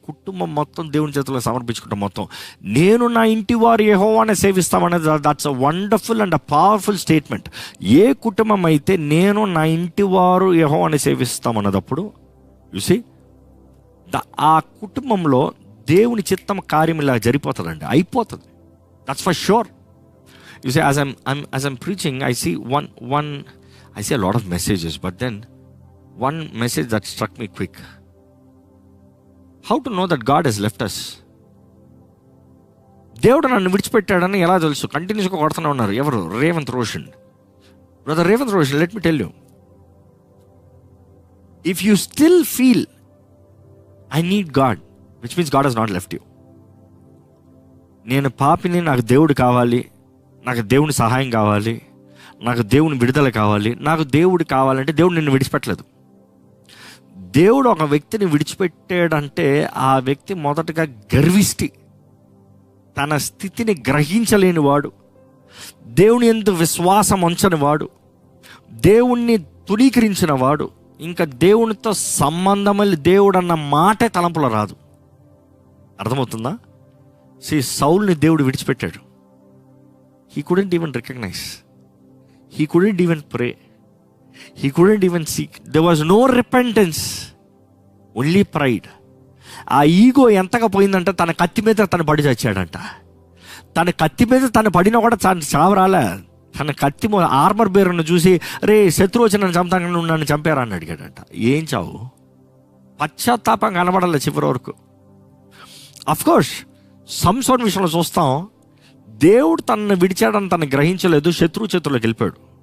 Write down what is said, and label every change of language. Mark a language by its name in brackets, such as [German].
[Telugu] కుటుంబం మొత్తం దేవుని చేతుల్లో సమర్పించుకుంటాం. మొత్తం నేను నా ఇంటి వారు యెహోవానే సేవిస్తామనేది, [English] That's a wonderful and a powerful statement. [Telugu] ఏ కుటుంబం అయితే నేను నా ఇంటి వారు యెహోవానే సేవిస్తామన్నదప్పుడు చూసి ఆ కుటుంబంలో దేవుని చిత్తం కార్యం ఇలా జరిగిపోతుందండి, అయిపోతుంది. [English] That's for sure. You see, as I'm preaching, I see one I see a lot of messages, but then one message that struck me quick. How to know that God has left us? [Telugu] దేవుడు నన్ను విడిచిపెట్టాడని ఎలా తెలుసు? కంటిన్యూస్గా కొడుతూనే ఉన్నారు. ఎవరు? Revanth Roshan. [English] Brother Revanth Roshan, let me tell you, if you still feel I need God, which means God he's not left you. [Telugu] నేను పాపిని, నాకు దేవుడు కావాలి, నాకు దేవుని సహాయం కావాలి, నాకు దేవుని విడుదల కావాలి, నాకు దేవుడు కావాలంటే దేవుడు నిన్ను విడిచిపెట్టలేదు. దేవుడు ఒక వ్యక్తిని విడిచిపెట్టాడంటే ఆ వ్యక్తి మొదటగా గర్విష్టి, తన స్థితిని గ్రహించలేని వాడు, దేవుని యందు విశ్వాసం ఉంచని వాడు, దేవుణ్ణి తునీకరించిన వాడు, ఇంకా దేవునితో సంబంధం దేవుడు అన్న మాటే తలంపులో రాదు. అర్థమవుతుందా? సౌల్ని దేవుడు విడిచిపెట్టాడు. [English] He couldn't even recognize. He couldn't even pray. He couldn't even seek. There was no repentance. Only pride. [Telugu] ఆ ఈగో ఎంతగా పోయిందంటే తన కత్తి మీద తను పడి చచ్చాడంట. తన కత్తి మీద తను పడినా కూడా చావరాలే. తన కత్తి ఆర్మర్ బేరును చూసి, రే శత్రువు వచ్చి నన్ను చంపుతాను, నువ్వు నన్ను చంపారా అని అడిగాడంట. ఏం చావు? పశ్చాత్తాపం కనబడాలి చివరి వరకు. అఫ్కోర్స్ సంసోన్ విషయంలో చూస్తాం, దేవుడు తనను విడిచాడని తను గ్రహించలేదు, శత్రువు చేతుల్లోకి వెళ్ళిపోయాడు.